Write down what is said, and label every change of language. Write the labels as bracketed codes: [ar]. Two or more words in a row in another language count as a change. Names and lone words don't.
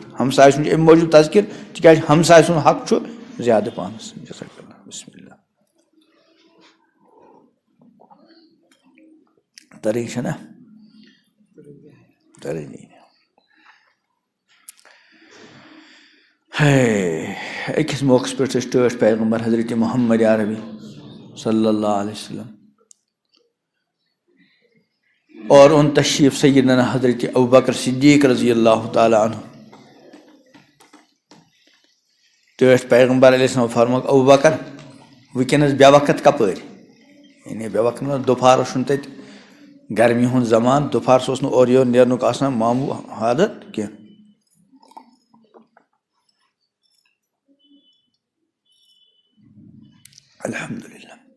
[ks] ہمسایہِ سُنٛد چھُ امہِ موٗجوٗب تذکر تِکیٛازِ ہمسایہِ سُنٛد حق چھُ زیادٕ پانس. [ar] بسم اللہ. [ks] ترٕے چھنا ترٕے أکِس موقعس پٮ۪ٹھ ٲسۍ ٹٲٹھۍ پیغمبر حضرت محمد عربی [ar] صلی اللہ علیہ وسلم [ks] اور ان تشریف سیدنا حضرت ابوبکر صدیق [ar] رضی اللہ تعالیٰ عنہ. [ks] ٹٲٹھۍ پیغمبر [ar] علیہ السلام [ks] فرموکھ ابوبکر وٕنکٮ۪نس بے وقت کپٲرۍ؟ یعنی بے وقت دُپہرس چھُنہٕ تتہِ گرمی ہُنٛد زمانہٕ، دُپہرس اوس نہٕ اورٕ یورٕ نیرنُک آسان معموٗل حالت کینٛہہ. الحمدللہ.